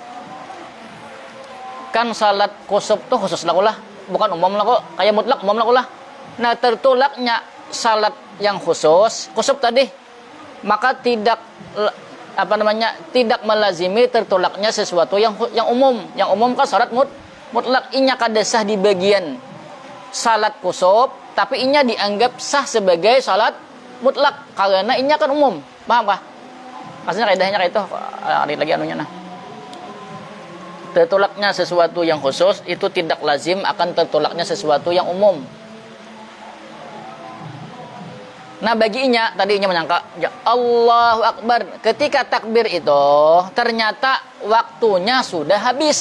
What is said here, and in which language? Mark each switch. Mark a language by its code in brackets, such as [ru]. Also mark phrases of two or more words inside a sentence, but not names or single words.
[bjn] Kan salat kusuf tuh khusus lah, bukan umum lah kok, kayak mutlak umum lah. Nah, tertolaknya salat yang khusus, kusuf tadi, maka tidak melazimi tertolaknya sesuatu yang umum. Yang umum kan salat mutlak, inya kada sah di bagian salat kusuf, tapi inya dianggap sah sebagai salat mutlak karena inya kan umum. Paham kah? Maksudnya kaidahnya kayak itu. Ada lagi anunya tertolaknya sesuatu yang khusus itu tidak lazim akan tertolaknya sesuatu yang umum. Nah baginya tadinya menyangka ya [ar] الله أكبر. [bjn] Ketika takbir itu ternyata waktunya sudah habis.